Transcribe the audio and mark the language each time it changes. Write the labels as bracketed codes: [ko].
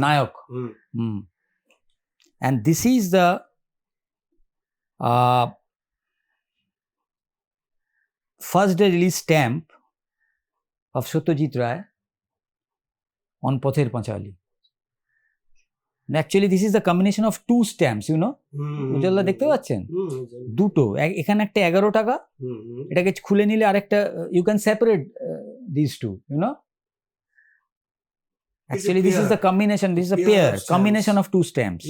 [en] Nayak. And this is the first day release stamp of Satyajit Ray on Pather Panchali. Actually this is the combination of two stamps you know. [bn] উজ্জ্বলদা দেখতে পাচ্ছেন দুটো, এখানে একটা 11 টাকা, এটাকে খুলে নিলে আরেকটা, [en] You can separate this two you know. Actually, this is the combination. This is a pair, combination of two stamps.